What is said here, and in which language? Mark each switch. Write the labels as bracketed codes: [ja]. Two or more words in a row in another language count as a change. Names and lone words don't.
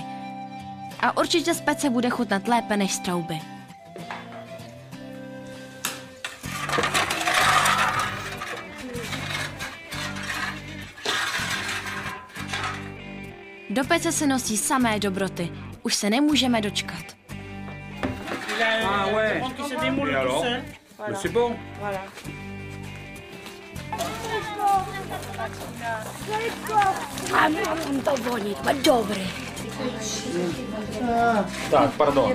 [cs] A určitě z pece bude chutnat lépe než z trouby. Do pece se nosí samé dobroty. Už se nemůžeme dočkat. [fr] Ah ouais. Et alors? Mais c'est bon. Voilà. [cs] A mám to vonit, má dobrý. Tak, pardon.